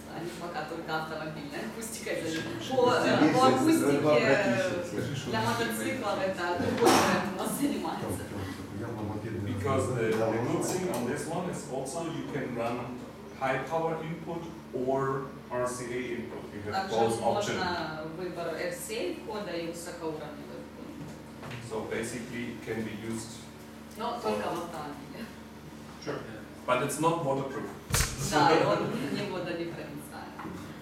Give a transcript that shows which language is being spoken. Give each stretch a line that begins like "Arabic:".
Russian: Они пока только автомобильная акустика. По акустике для мотоциклов это другой бренд у нас занимается.
English: Because the good thing on this one is also you can run high power input or RCA input. You have both options.
Russian: Можно выбор RCA входа и высокоуровневый вход.
English: So basically it can be used.
Russian: Но только в автомобиле.
English: Sure. But it's not waterproof.
Russian: Да, и он не водонепроницаемый.